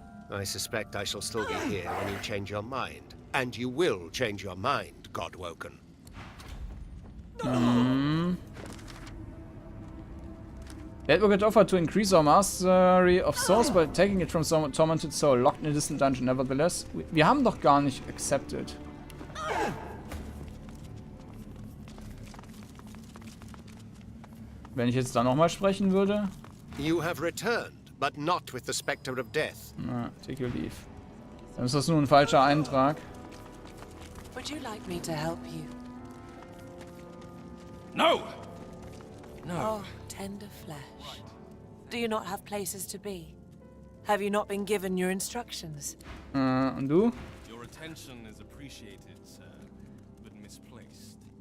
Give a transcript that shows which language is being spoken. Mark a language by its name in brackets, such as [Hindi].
[English] I suspect I shall still be here when you change your mind. And you will change your mind, Godwoken. The advocate offered to increase our mastery of souls by taking it from some tormented soul, locked in a distant dungeon. [German] Nevertheless, wir haben doch gar nicht accepted. Wenn ich jetzt da nochmal sprechen würde. [English] You have returned, but not with the specter of death. Na, take your leave. [German] Dann ist das nur ein falscher Eintrag. [English] Would you like me to help you? No! No. Oh, tender flesh. Do you not have places to be? Have you not been given your instructions? [German] Und du? [English] Your attention is appreciated, sir, but misplaced.